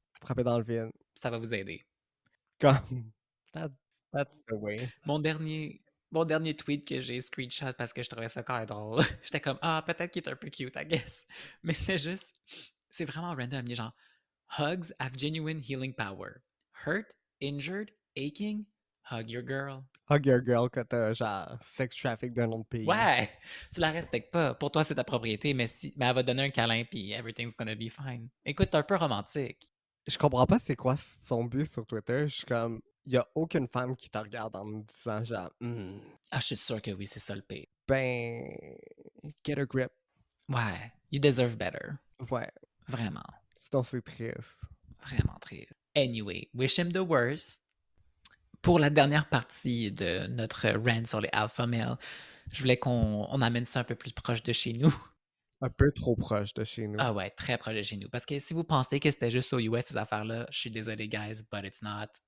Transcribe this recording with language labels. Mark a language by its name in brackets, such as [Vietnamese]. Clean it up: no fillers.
[French] Frapper dans le vide. Ça va vous aider. [English] Comme, that's the way. [French] Mon dernier tweet que j'ai screenshot parce que je trouvais ça quand même drôle. J'étais comme, ah, peut-être qu'il est un peu cute, [English] I guess. [French] Mais c'est vraiment random. Il est genre, [English] hugs have genuine healing power. Hurt, injured, aching, hug your girl. Hug your girl [French] quand t'as genre sex traffic d'un autre pays. Ouais, tu la respectes pas. Pour toi, c'est ta propriété, mais elle va te donner un câlin puis [English] everything's gonna be fine. [French] Écoute, t'es un peu romantique. Je comprends pas c'est quoi son but sur Twitter. Je suis comme, y a aucune femme qui te regarde en me disant genre, Ah, je suis sûr que oui, c'est ça le pire. [English] ben, get a grip. Ouais, you deserve better. [French] Ouais, Vraiment. sinon c'est triste. Vraiment triste. [English] Anyway, wish him the worst. [French] Pour la dernière partie de notre rant sur les alpha males, je voulais qu'on amène ça un peu plus proche de chez nous. Un peu trop proche de chez nous. Ah ouais, très proche de chez nous. Parce que si vous pensez que c'était juste aux US, ces affaires-là, je suis désolé, guys, [English] but it's not.